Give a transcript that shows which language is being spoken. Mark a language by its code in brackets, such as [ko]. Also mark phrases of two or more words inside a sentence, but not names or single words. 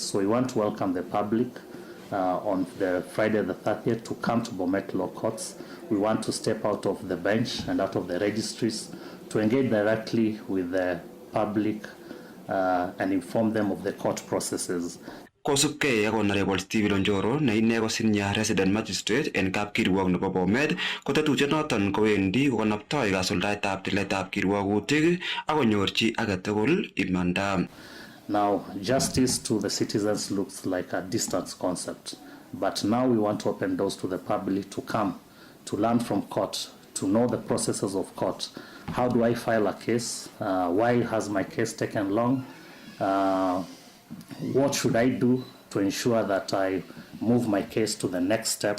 [en] So we want to welcome the public on the Friday the 30th to come to Bomet Law Courts. We want to step out of the bench and out of the registries to engage directly with the public and inform them of the court processes. [kln] Kosubkei ak Honorable Stephen Onjoro ne ine ko [en] Senior Resident Magistrate [kln] en kapkirwok nebo Bomet, ko tetutiet noton kowendi kokonoptoi kasuldaetab tiletab kirwogutik ak konyorchi age tugul imanda. [en] Now, justice to the citizens looks like a distant concept, but now we want to open doors to the public to come, to learn from court, to know the processes of court. How do I file a case? Why has my case taken long? What should I do to ensure that I move my case to the next step?